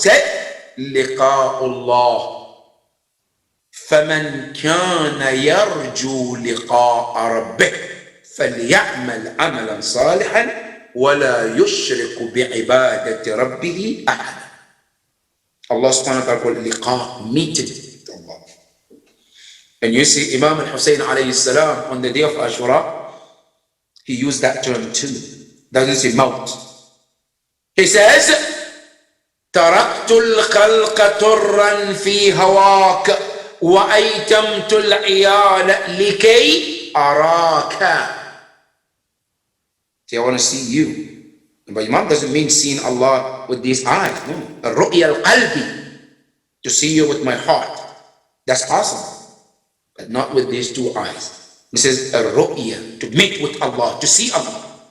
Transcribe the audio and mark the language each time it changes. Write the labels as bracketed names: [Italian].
[English] Say, [Arabic] liqa'ullah. فَمَنْ كَانَ يَرْجُو لِقَاءَ رَبِّهِ فَلْيَعْمَلْ عَمَلًا صَالِحًا وَلَا يُشْرِكُ بِعِبَادَةِ رَبِّهِ أَحَدًا. [English] Allah subhanahu wa ta'ala called liqa, meeting with Allah. And you see Imam al-Hussein alayhi salam on the day of Ashura, he used that term too. Doesn't say maut. He says, [Arabic] تَرَكْتُ الْخَلْقَ تُرًّا فِي هَوَاكَ وَأَيْتَمْتُ الْعِيَالَ لِكَيْ أَرَاكَ. [English] See, I want to see you. But Imam doesn't mean seeing Allah with these eyes. No. [Arabic] الرؤية القلبي, [English] to see you with my heart. That's awesome. But not with these two eyes. This is a ru'ya, to meet with Allah, to see Allah.